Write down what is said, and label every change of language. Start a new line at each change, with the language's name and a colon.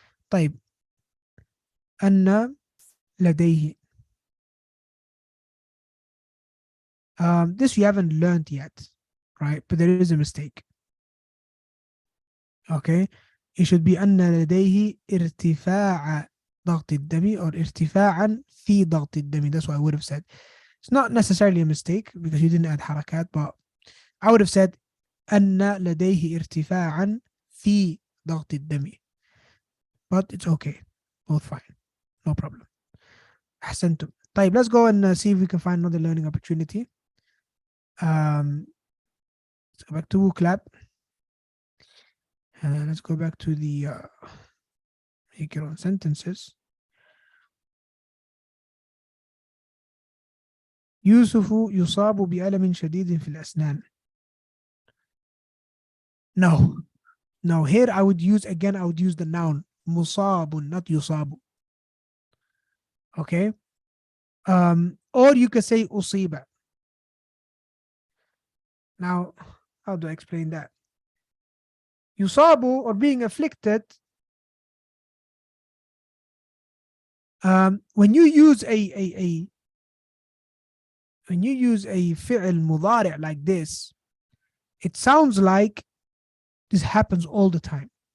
Arabic: طيب أن لديه,
English: this you haven't learned yet, right? But there is a mistake. Okay, it should be
Arabic: أن لديه ارتفاع ضغط الدم
English: or
Arabic: ارتفاعا في ضغط الدم.
English: That's what I would have said. It's not necessarily a mistake because you didn't add حركات, but I would have said
Arabic: أن لديه ارتفاعا في ضغط الدم.
English: But it's okay, both fine, no problem.
Arabic: أحسنتم.
English: طيب, let's go and see if we can find another learning opportunity. Let's go back to WooClap. Let's go back to the make your own sentences.
Arabic: يوسف يصاب بألم شديد في الأسنان.
English: No, here I would use the noun مصاب, not يصاب. Okay, or you could say أصيب. Now, how do I explain that? يصاب, or being afflicted, when you use a فعل مضارع like this, it sounds like this happens all the time.